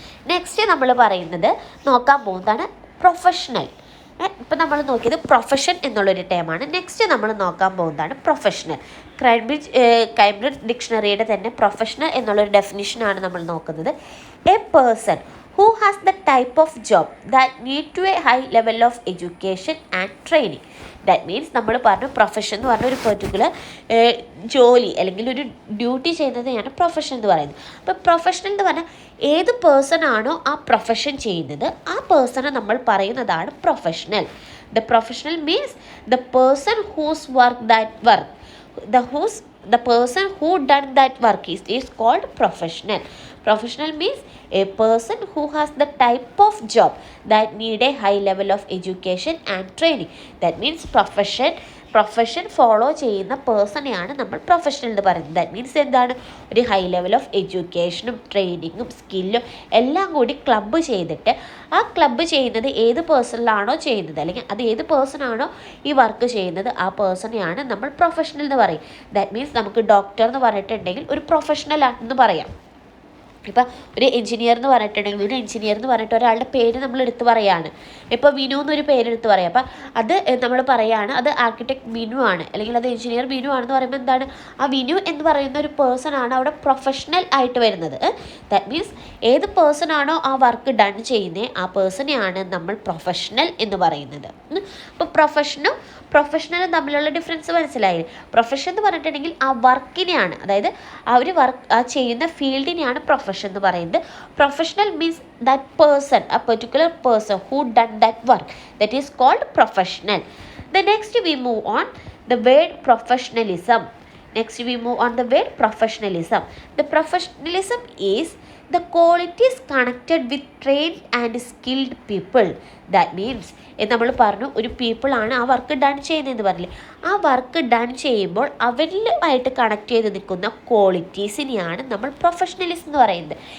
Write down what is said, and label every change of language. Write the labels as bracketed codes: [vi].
[ml] Next നമ്മൾ പറയുന്നത് നോക്കാൻ പോകുന്നതാണ് പ്രൊഫഷണൽ. ഇപ്പം നമ്മൾ നോക്കിയത് പ്രൊഫഷൻ എന്നുള്ളൊരു ടേമാണ്. നെക്സ്റ്റ് നമ്മൾ നോക്കാൻ പോകുന്നതാണ് പ്രൊഫഷണൽ. കേംബ്രിഡ്ജ് ഡിക്ഷണറിയുടെ തന്നെ പ്രൊഫഷണൽ എന്നുള്ളൊരു ഡെഫിനിഷനാണ് നമ്മൾ നോക്കുന്നത്. [en] A person who has the type of job that need to a high level of education and training. [ml] That means നമ്മൾ പറഞ്ഞു പ്രൊഫഷൻ എന്ന് പറഞ്ഞ ഒരു പെർട്ടിക്കുലർ ജോലി അല്ലെങ്കിൽ ഒരു ഡ്യൂട്ടി ചെയ്യുന്നതിനെയാണ് പ്രൊഫഷൻ എന്ന് പറയുന്നത്. അപ്പോൾ പ്രൊഫഷണൽ എന്ന് പറഞ്ഞാൽ ഏത് പേഴ്സൺ ആണോ ആ പ്രൊഫഷൻ ചെയ്യുന്നത് ആ പേഴ്സണെ നമ്മൾ പറയുന്നതാണ് professional. [en] The professional means the person whose work that work the person who done that work is called professional. Professional means a person who has the type of job that need a high level of education and training. [ml] That means profession follow ചെയ്യുന്ന പേഴ്സണെയാണ് നമ്മൾ professional എന്ന് പറയുന്നത്. That means എന്താണ് ഒരു high level of എഡ്യൂക്കേഷനും ട്രെയിനിങ്ങും സ്കില്ലും എല്ലാം കൂടി club ചെയ്തിട്ട് ആ ക്ലബ്ബ് ചെയ്യുന്നത് ഏത് പേഴ്സണിലാണോ ചെയ്യുന്നത് അല്ലെങ്കിൽ അത് ഏത് പേഴ്സണാണോ ഈ വർക്ക് ചെയ്യുന്നത് ആ പേഴ്സണെയാണ് നമ്മൾ പ്രൊഫഷണൽ എന്ന് പറയും. ദാറ്റ് മീൻസ് നമുക്ക് ഡോക്ടർ എന്ന് പറഞ്ഞിട്ടുണ്ടെങ്കിൽ ഒരു പ്രൊഫഷണൽ ആണെന്ന് പറയാം. ഇപ്പം ഒരു എഞ്ചിനീയർ എന്ന് പറഞ്ഞിട്ടുണ്ടെങ്കിൽ ഒരു എഞ്ചിനീയർ എന്ന് പറഞ്ഞിട്ട് ഒരാളുടെ പേര് നമ്മൾ എടുത്ത് പറയുകയാണ്. ഇപ്പോൾ വിനു എന്നൊരു പേരെടുത്ത് പറയാം. അപ്പം അത് നമ്മൾ പറയുകയാണ് അത് ആർക്കിടെക്ട് വിനു ആണ് അല്ലെങ്കിൽ അത് എഞ്ചിനീയർ വിനു ആണെന്ന് പറയുമ്പോൾ എന്താണ് ആ വിനു എന്ന് പറയുന്ന ഒരു പേഴ്സൺ ആണ് അവിടെ പ്രൊഫഷണൽ ആയിട്ട് വരുന്നത്. ദാറ്റ് മീൻസ് ഏത് പേഴ്സൺ ആണോ ആ വർക്ക് ഡൺ ചെയ്യുന്നത് ആ പേഴ്സണെയാണ് നമ്മൾ പ്രൊഫഷണൽ എന്ന് പറയുന്നത്. അപ്പോൾ പ്രൊഫഷണലും തമ്മിലുള്ള ഡിഫറൻസ് മനസ്സിലായില്ലേ. പ്രൊഫഷൻ എന്ന് പറഞ്ഞിട്ടുണ്ടെങ്കിൽ ആ വർക്കിനെയാണ്, അതായത് ആ ഒരു വർക്ക് ആ ചെയ്യുന്ന ഫീൽഡിനെയാണ് പ്രൊഫഷൻ പ്രൊഫഷൻ എന്ന് പറയുന്നത്. [en] Professional means that person, a particular person who done that work, that is called professional. The next we move on the word professionalism. Next we move on the word professionalism. The professionalism is the qualities connected with trained and skilled people. [ml] That means നമ്മൾ പറഞ്ഞു ഒരു people ആണ് ആ work done ചെയ്യുന്നതെന്ന് പറഞ്ഞില്ലേ, ആ work done ചെയ്യുമ്പോൾ അവരുമായിട്ട് കണക്ട് ചെയ്ത് നിൽക്കുന്ന ക്വാളിറ്റീസിനെയാണ് നമ്മൾ പ്രൊഫഷണലിസം എന്ന് പറയുന്നത്.